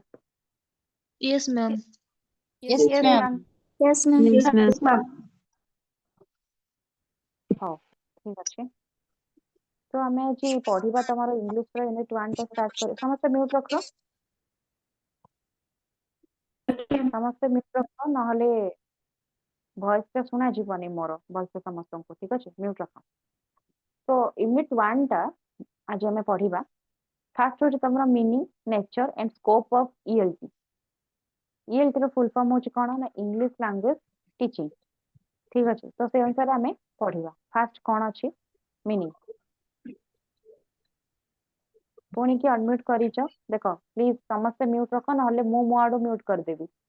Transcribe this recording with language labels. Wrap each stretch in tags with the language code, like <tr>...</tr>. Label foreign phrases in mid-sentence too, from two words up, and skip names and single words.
<en>Yes, ma'am. Yes, Yes, ma'am. ma'am. Yes, ma'am. Yes, ma'am.</en> <or>ହଉ ଠିକ ଅଛି ତ ଆମେ ଆଜି ପଢିବା ତମର ଇଂଲିଶ ର ୟୁନିଟ୍ 1 ଟା ଷ୍ଟାର୍ଟ କରି ସମସ୍ତେ ମ୍ୟୁଟ୍ ରଖ ସମସ୍ତେ ମ୍ୟୁଟ୍ ରଖ ନହେଲେ ଭଏସ ଟା ଶୁଣା ଯିବନି ମୋର ଭଲସେ ସମସ୍ତଙ୍କୁ ଠିକ ଅଛି ମ୍ୟୁଟ୍ ରଖ ତ ୟୁନିଟ୍ 1 ଟା ଆଜି ଆମେ ପଢିବା ଫାର୍ଷ୍ଟ ହଉଛି ତମର</or> <en>meaning nature and scope of ELT</en> <or>ଇଏଲଟି ର</or> <en>full form</en> <or>ହଉଛି କଣ ନା</or> <en>English language teaching</en> <or>ଠିକ ଅଛି ତ ସେଇ ଅନୁସାରେ ଆମେ ପଢିବା ଫାର୍ଷ୍ଟ କଣ ଅଛି ମିନିଂ ପୁଣି କି ଅନମ୍ୟୁଟ୍ କରିଛ ଦେଖ ପ୍ଲିଜ ସମସ୍ତେ ମ୍ୟୁଟ୍ ରଖ ନହେଲେ ମୁଁ ମୋ ଆଡୁ ମ୍ୟୁଟ୍ କରିଦେବି</or>